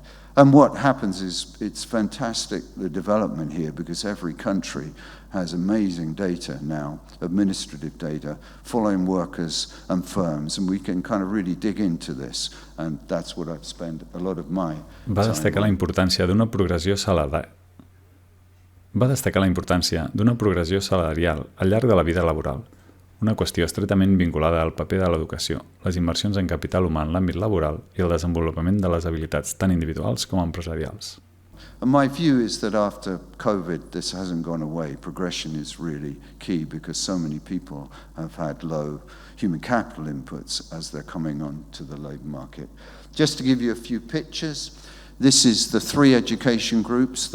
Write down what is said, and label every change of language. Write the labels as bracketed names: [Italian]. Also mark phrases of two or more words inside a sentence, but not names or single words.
[English] And what happens is, it's fantastic, the development here, because every country has amazing data now, administrative data, following workers and firms, and we can kind of really dig into this, and that's what I've spent a lot of my time on. [Catalan] Va destacar la importància d'una progressió salarial al llarg de la vida laboral, una qüestió estretament vinculada al paper de l'educació, les inversions en capital humà en l'àmbit laboral i el desenvolupament de les habilitats tant individuals com empresarials. [English] And my view is that after COVID, this hasn't gone away. Progression is really key because so many people have had low human capital inputs as they're coming on to the labour market. Just to give you a few pictures, this is the 3 education groups.